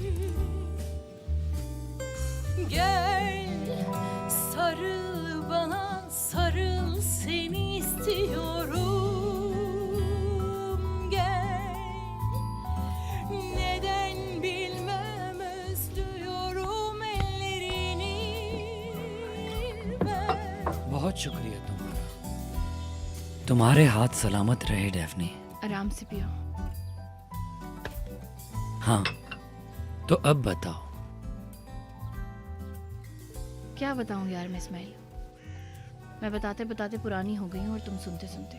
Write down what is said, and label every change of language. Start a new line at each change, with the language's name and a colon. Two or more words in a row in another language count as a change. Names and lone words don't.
Turkish: Gel sarıl bana, sarıl seni istiyorum. Gel neden bilmem özlüyorum ellerini ver.
Hindi: बहुत शुक्रिया तुम्हारा। तुम्हारे हाथ सलामत रहे डेफनी। आराम से पियो। हाँ, तो अब बताओ। क्या बताऊं यार मैं इस्माइल, मैं बताते बताते पुरानी हो गई हूँ और तुम सुनते सुनते।